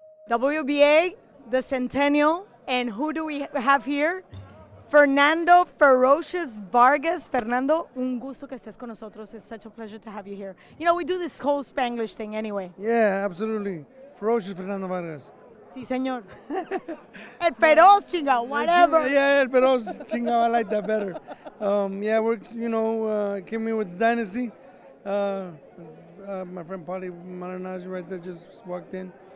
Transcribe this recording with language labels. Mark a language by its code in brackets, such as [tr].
[en] WBA, the Centennial, and who do we have here? Fernando Ferocious Vargas. [es] Fernando, un gusto que estés con nosotros. [en] It's such a pleasure to have you here. You know, we do this whole Spanglish thing anyway. Yeah, absolutely. Ferocious Fernando Vargas. [es] Sí, señor. El feroz, chingado, [en] whatever. Yeah, [es] el feroz, chingado, [en] I like that better. Yeah, we're, came here with the Dynasty. My friend Paulie Maldonado right there just walked in.